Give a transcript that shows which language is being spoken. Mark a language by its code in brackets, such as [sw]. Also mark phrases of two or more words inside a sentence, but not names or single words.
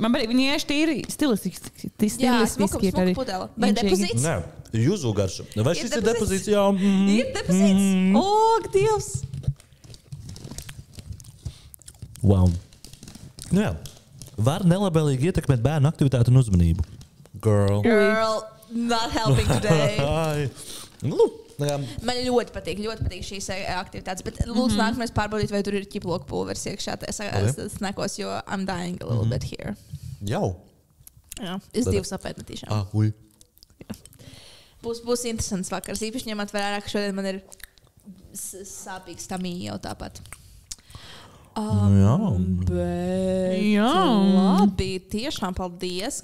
[lv] Man viņi ieši tīri stilistiski ir arī. Vai depozīts? Nē, juzu garša. Vai šis ir depozīts? Jā. Ir depozīts? Ak, Dievs! Wow. Nu jā. Var nelabēlīgi ietekmēt bērnu aktivitāti un uzmanību. [en] Girl, not helping today. [lv] Man ļoti patīk šīs aktivitātes, bet lūdzu nākamais pārbaudīt, vai tur ir ķiploku pulveris iekšā snekos, jo [en] I'm dying a little bit here. [lv] Jau? Jā, es 2 apētmetīšām. Būs interesants vakars, īpaši ņemot vērā, ka šodien man ir sāpīgs tamī jau tāpat. Labi, tiešām paldies.